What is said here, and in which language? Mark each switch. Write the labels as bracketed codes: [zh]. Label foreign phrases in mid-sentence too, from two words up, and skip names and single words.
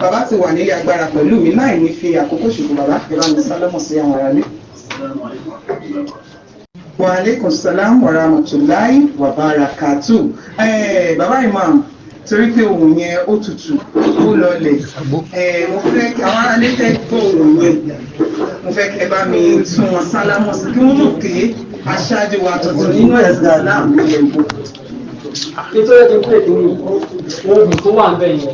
[yo] ti wà nílé agbára pẹ̀lú mi láì ní fi àkókò ṣòfò bàbá ìbámu sálámù sí àwọn aráalé. [ar] وعليكم السلام ورحمة الله وبركاته. [yo] Bàbá Imam, torí pé ohun yẹn ó tutù ó lọlẹ̀, mo fẹ́ kí àwọn aráalé tẹ́ gbọ́ ohun yẹn, mo fẹ́ kẹ́ bá mi tún wọn sálámù sí kí wọ́n mọ̀ pé aṣáájú wa tuntun nínú ẹ̀sìn Islam ní ẹ̀gbọ́n. Nítorí kí n pè ní ohun tó wà ń bẹ̀ yẹn.